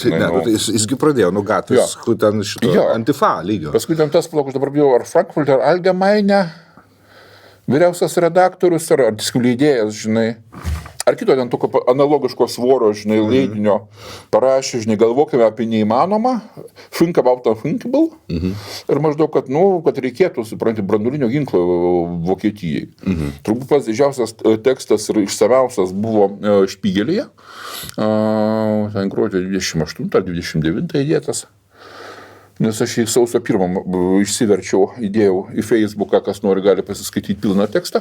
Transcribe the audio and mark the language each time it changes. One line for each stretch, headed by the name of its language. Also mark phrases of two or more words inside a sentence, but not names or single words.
Lithuanian: Jisgi pradėjo, gatvės, ten šito antifa lygio. Paskui ten tas palakus dabar bijau, ar Frankfurter Allgemeine vyriausias redaktorius, ar leidėjas, žinai, ar kito ten tokio analogiško svoro, žinai, leidinio parašė, žinai, galvokime apie neįmanomą,
English: think about unthinkable,
Lithuanian: ir maždaug, kad reikėtų, supranti, branduolinio ginklo Vokietijai. Turbūt pats didžiausias tekstas ir išsamiausias buvo Špygelyje, ten gruodžio 28 ar 29 įdėtas. Nes aš į sausio 1 išsiverčiau, įdėjau į Facebooką, kas nori gali pasiskaityti pilną tekstą.